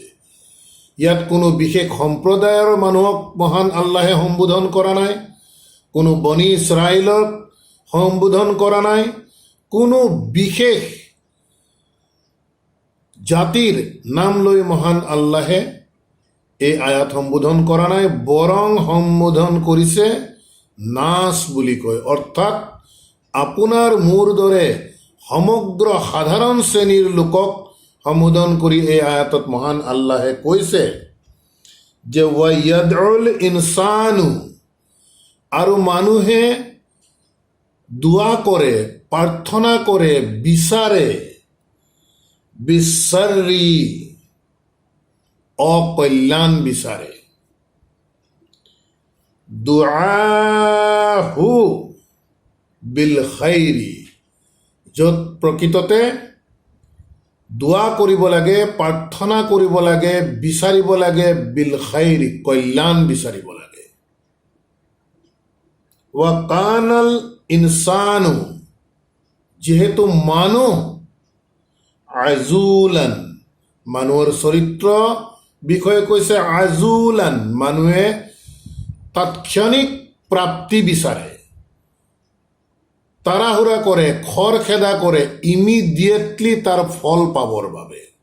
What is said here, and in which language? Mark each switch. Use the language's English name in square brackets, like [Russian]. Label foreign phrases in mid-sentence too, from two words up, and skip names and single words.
[Assamese] ইয়াত কোনো বিশেষ সম্প্ৰদায়ৰ মানুহক মহান আল্লাহে সম্বোধন কৰা নাই, কোনো বনি ইছৰাইলক সম্বোধন কৰা নাই, কোনো বিশেষ জাতিৰ নাম লৈ মহান আল্লাহে এই আয়াত সম্বোধন কৰা নাই, বৰং সম্বোধন কৰিছে নাছ বুলি কয়। অৰ্থাৎ আপোনাৰ মোৰ দৰে সমগ্ৰ সাধাৰণ শ্ৰেণীৰ লোকক সম্বোধন কৰি এই আয়াতত মহান আল্লাহে কৈছে যে [Arabic] ويدع الإنسان, [Assamese] আৰু মানুহে দোৱা কৰে, প্ৰাৰ্থনা কৰে, বিচাৰে, বিশ্বৰী অকল্যাণ বিচাৰে, [Arabic] دعاءه بالخير, [Assamese] য'ত প্ৰকৃততে দোৱা কৰিব লাগে, প্ৰাৰ্থনা কৰিব লাগে, বিচাৰিব লাগে, [Arabic] بالخير [Assamese] কল্যাণ বিচাৰিব লাগে। [Arabic] وكان الإنسان, [Assamese] যিহেতু মানুহ আজুলান, মানুহৰ চৰিত্ৰ বিষয়ে কৈছে আজুলান, মানুহে তাৎক্ষণিক প্ৰাপ্তি বিচাৰে, তাড়াহুড়া কৰে, খৰখেদা কৰে, ইমিডিয়েটলি তাৰ ফল পাবৰ বাবে।